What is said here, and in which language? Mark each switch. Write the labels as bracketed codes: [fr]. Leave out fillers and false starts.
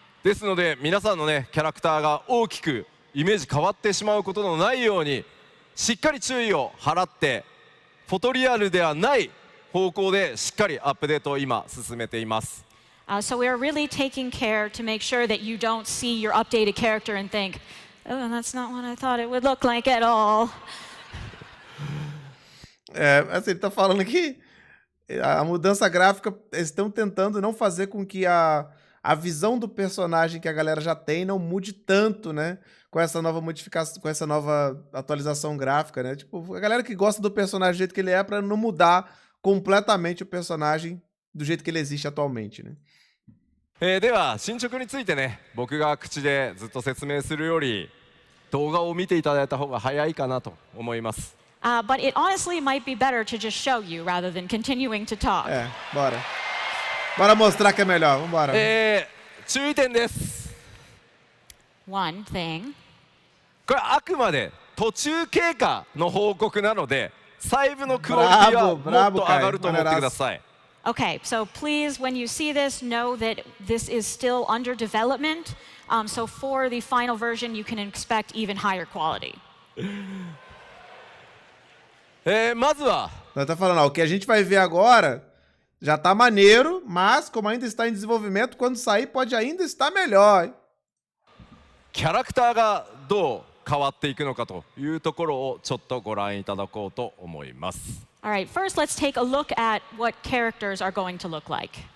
[ja] ですので皆さんのねキャラクターが大きくイメージ変わってしまうことのないようにしっかり注意を払ってフォトリアルではない方向でしっかりアップデートを今進めています。 [en] So we are really taking care to make sure that you don't see your updated character and think, oh, that's not what I thought it would look like at all. [pt] Assim, ele tá falando que a mudança gráfica, eles estão tentando não fazer com que a visão do personagem que a galera já tem não mude tanto, né? Com essa nova modificação, com essa nova atualização gráfica, né? Tipo, a galera que gosta do personagem do jeito que ele é pra não mudar completamente o personagem do jeito que ele existe atualmente, né? [ja] では進捗についてね、僕が口でずっと説明するより動画を見ていただいた方が早いかなと思います。 [en] But it honestly might be better to just show you rather than continuing to talk. [pt] Bora. Bora mostrar que é melhor. Vambora. [ja] 注意点です。 [en] One thing. [ja] これあくまで途中経過の報告なので、細部のクオリティはもっと上がると思ってください。 [en] Okay, so please, when you see this, know that this is still under development. So for the final version, you can expect even higher quality. [ja] まずは [pt] Ela tá falando, o que a gente vai ver agora já tá maneiro, mas como ainda está em desenvolvimento, quando sair pode ainda estar melhor. Hein? [ja] キャラクターがどう変わっていくのかというところをちょっとご覧いただこうと思います。 [en] All right, first let's take a look at what characters are going to look like.